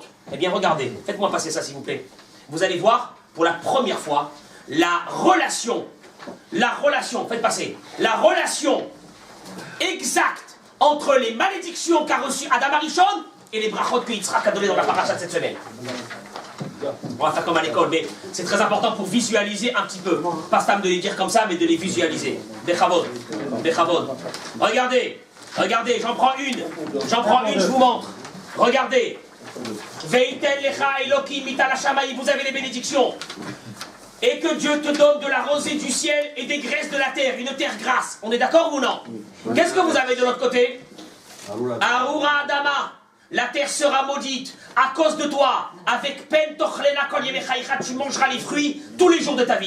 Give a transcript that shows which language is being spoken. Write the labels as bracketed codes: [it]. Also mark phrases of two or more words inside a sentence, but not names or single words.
[fr] Eh bien, regardez, faites-moi passer ça s'il vous plaît. Vous allez voir, pour la première fois, la relation, faites passer, la relation exacte entre les malédictions qu'a reçues Adam Arishon et les brachot que Yitzhak a donné dans la paracha de cette semaine. On va faire comme à l'école, mais c'est très important pour visualiser un petit peu. Pas stam de les dire comme ça, mais de les visualiser. Bechavod. Regardez, j'en prends une, je vous montre. Regardez. [he] ויתן לך אלוקים מטל השמים, [fr] vous avez les bénédictions. Et que Dieu te donne de la rosée du ciel et des graisses de la terre, une terre grasse. On est d'accord ou non? Qu'est-ce que vous avez de l'autre côté? [he] ארורה אדמה. [fr] La terre sera maudite à cause de toi. Avec peine, tu mangeras les fruits tous les jours de ta vie.